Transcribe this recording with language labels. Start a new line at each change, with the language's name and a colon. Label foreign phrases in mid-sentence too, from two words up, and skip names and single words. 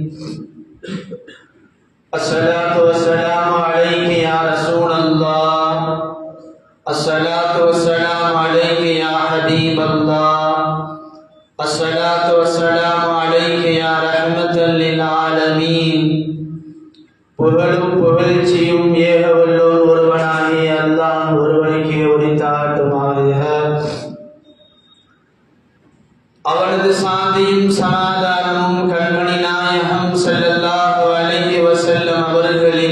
Arabic: الصلاة والسلام عليك يا رسول الله، الصلاة والسلام عليك يا حبيب الله، الصلاة والسلام عليك يا رحمة للعالمين.
Tamil: புகழும் புகழ்ச்சியும் ஏக வல்லோன் ஒருவனாகிய அல்லாஹ் ஒருவனுக்கே உரித்தாகட்டுமாக. அவனது சாந்தியும் சமாதானமும் கண்மணி நாயகம்
Arabic: صلى الله عليه وسلم
Tamil: அவர்களின்